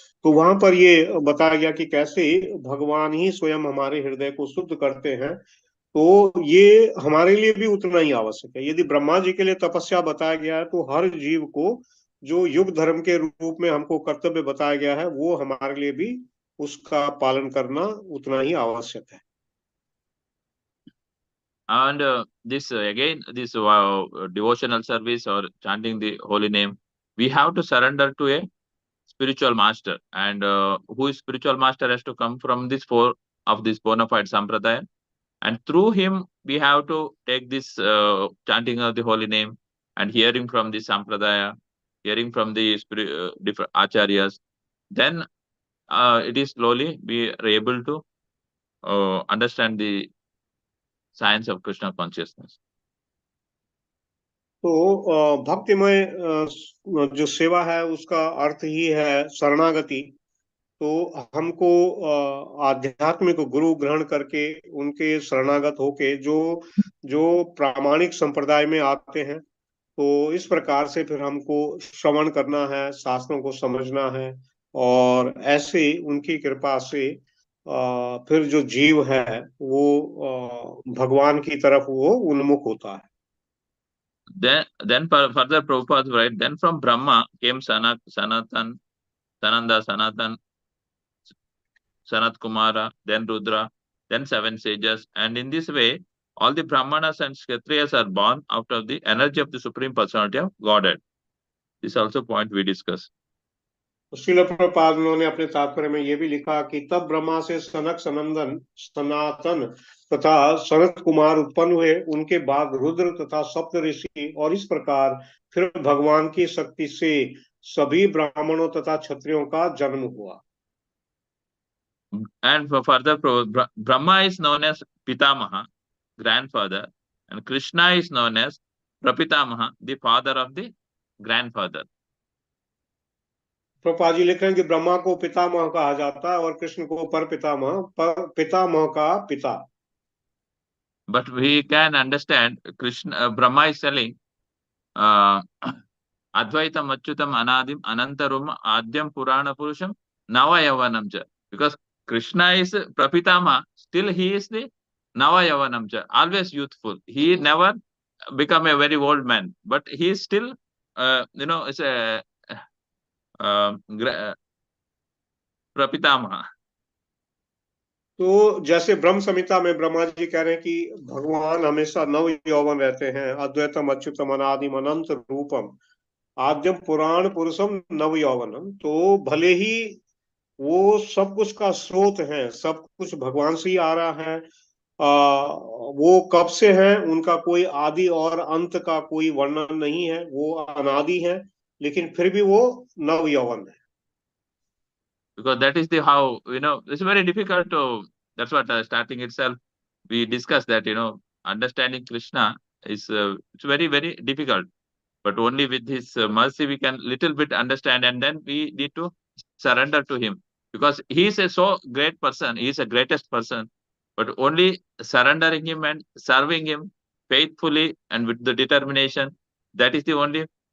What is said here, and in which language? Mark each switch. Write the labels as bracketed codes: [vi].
[hi] तो वहां पर ये बताया गया कि कैसे भगवान ही स्वयं हमारे हृदय को शुद्ध करते हैं। तो ये हमारे लिए भी उतना ही आवश्यक है। यदि ब्रह्मा जी के लिए तपस्या बताया गया है, तो हर जीव को जो युग धर्म के रूप में हमको कर्तव्य बताया गया है, वो हमारे लिए भी उसका पालन करना उतना ही आवश्यक है। [en] And this again, this devotional service or chanting the holy name, we have to surrender to a spiritual master, and who is spiritual master has to come from this four of this bona fide sampradaya, and through him we have to take this chanting of the holy name and hearing from the sampradaya, hearing from the different acharyas. Then it is slowly we are able to understand the science of Krishna consciousness. [hi] तो भक्तिमय जो सेवा है, उसका अर्थ ही है शरणागति। तो हमको आध्यात्मिक गुरु ग्रहण करके, उनके शरणागत होके, जो जो प्रामाणिक संप्रदाय में आते हैं, तो इस प्रकार से फिर हमको श्रवण करना है, शास्त्रों को समझना है, और ऐसे उनकी कृपा से फिर जो जीव है वो भगवान की तरफ वो उन्मुख होता है। [en] Then further Prabhupada right. Then from Brahma came Sanatan, Sananda, Sanatan, Sanat Kumara, then Rudra, then seven sages, and in this way, all the Brahmanas and Kshatriyas are born out of the energy of the Supreme Personality of Godhead. This is also point we discuss. [hi] Srila Prabhupada उन्होंने अपने तात्पर्य में ये भी लिखा कि तब ब्रह्मा से सनक सनंदन सनातन तथा सनत कुमार उत्पन्न हुए, उनके बाद रुद्र तथा सप्त ऋषि, और इस प्रकार फिर भगवान की शक्ति से सभी ब्राह्मणों तथा क्षत्रियों का जन्म हुआ। [en] And for further, Brahma is known as Pitamaha, grandfather, and Krishna is known as Prapitamaha, the father of the grandfather. [hi] Prabhupada ji लिख रहे हैं कि ब्रह्मा को पितामह कहा जाता है, और कृष्ण को पर पितामह का पिता। [en] But we can understand Krishna, Brahma is telling [sa] Advaitam Achyutam Anadim Anantarum Adyam Purana Purusham Nava Yavanamcha. [en] Because Krishna is Prapitama, still he is the Nava Yavanamcha, always youthful. He never become a very old man, but he is still, it's a Prapitama. [hi] तो जैसे ब्रह्म संहिता में ब्रह्मा जी कह रहे हैं कि भगवान हमेशा नव यौवन रहते हैं, [sa] अद्वैतम अच्युतम अनादिम अनंत रूपम आद्यम पुराण पुरुषम नव यौवनम। [hi] तो भले ही वो सब कुछ का स्रोत है, सब कुछ भगवान से ही आ रहा है, वो कब से है, उनका कोई आदि और अंत का कोई वर्णन नहीं है, वो अनादि है, लेकिन फिर भी वो नव यौवन है। [en] Because that is the how, it's very difficult to, that's what starting itself we discussed that, understanding Krishna is it's very, very difficult. But only with his mercy we can little bit understand, and then we need to surrender to him, because he is a so great person, he is a greatest person, but only surrendering him and serving him faithfully and with the determination, that is the only